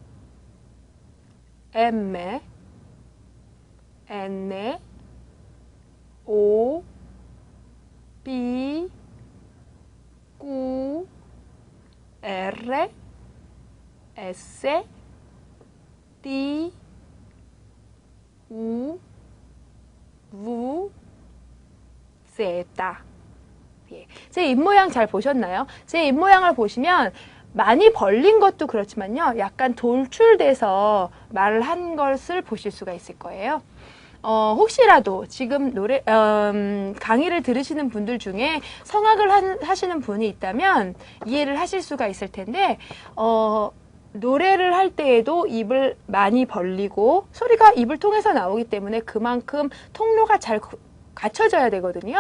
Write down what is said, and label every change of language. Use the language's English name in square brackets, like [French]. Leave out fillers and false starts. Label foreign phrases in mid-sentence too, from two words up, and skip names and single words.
[Italian] M, N, O, P, Q, R, S, T, U, V, Z. [Korean] 예. 제 입모양 잘 보셨나요? 제 입모양을 보시면 많이 벌린 것도 그렇지만요. 약간 돌출돼서 말을 한 것을 보실 수가 있을 거예요. 혹시라도 지금 강의를 들으시는 분들 중에 성악을 하시는 분이 있다면 이해를 하실 수가 있을 텐데, 노래를 할 때에도 입을 많이 벌리고 소리가 입을 통해서 나오기 때문에 그만큼 통로가 잘 갖춰져야 되거든요.